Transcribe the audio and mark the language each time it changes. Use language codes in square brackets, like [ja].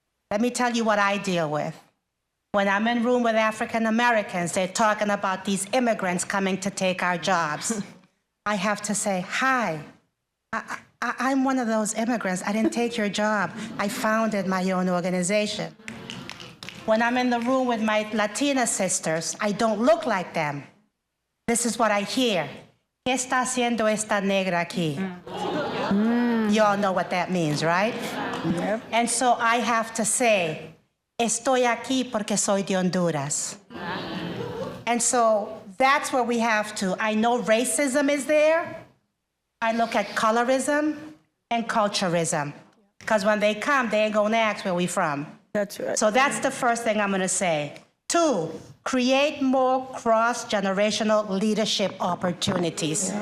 [en] Let me tell you what I deal with. When I'm in room with African Americans, they're talking about these immigrants coming to take our jobs. I have to say, hi, I'm one of those immigrants. I didn't take your job. I founded my own organization. When I'm in the room with my Latina sisters, I don't look like them. This is what I hear. [es] ¿Qué está haciendo esta negra aquí? [en] You all know what that means, right? Yep. And so I have to say, [es] estoy aquí porque soy de Honduras. [en] And so that's where we have to. I know racism is there. I look at colorism and culturism. Because when they come, they ain't gonna ask where we from. That's right. So that's the first thing I'm gonna say. 2, create more cross-generational leadership opportunities.